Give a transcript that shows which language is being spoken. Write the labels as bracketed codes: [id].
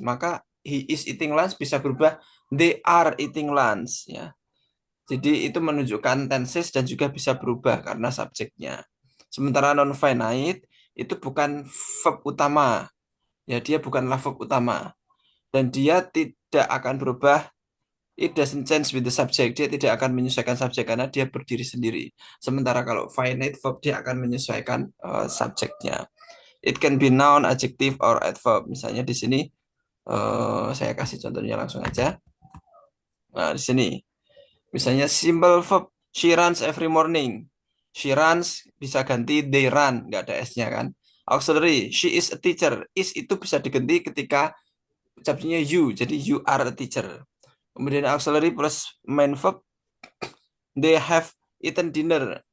[id] Maka [en] he is eating lunch [id] bisa berubah [en] they are eating lunch ya. [id] Jadi itu menunjukkan tenses dan juga bisa berubah karena subjeknya. Sementara non finite itu bukan verb utama. Ya, dia bukanlah verb utama dan dia tidak akan berubah [en] It doesn't change with the subject. [id] Dia tidak akan menyesuaikan subjek karena dia berdiri sendiri. Sementara kalau finite verb dia akan menyesuaikan subjeknya. [en] It can be noun, adjective, or adverb. [id] Misalnya di sini saya kasih contohnya langsung aja. Nah, di sini misalnya simple verb [en] she runs every morning. She runs [id] bisa ganti [en] they run, [id] nggak ada s-nya kan. Auxiliary, [en] she is a teacher. [id] Is itu bisa diganti ketika subjeknya you, jadi [en] you are a teacher. [id] Kemudian [en] auxiliary plus main verb, they have eaten dinner.